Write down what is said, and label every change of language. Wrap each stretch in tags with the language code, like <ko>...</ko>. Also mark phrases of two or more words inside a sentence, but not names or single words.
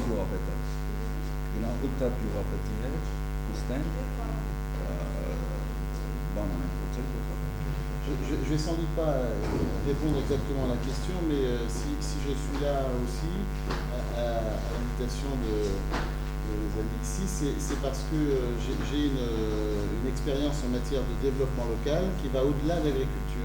<hy>գյուղապետը գնա 8 հատ գյուղապետի հետ ուստեն բան են փոխել</hy> <fr>Je ne vais sans doute pas répondre exactement à la question, mais si je suis là aussi à l'invitation des amis ici, c'est parce que j'ai une expérience en matière de développement local qui va au-delà de l'agriculture.</fr>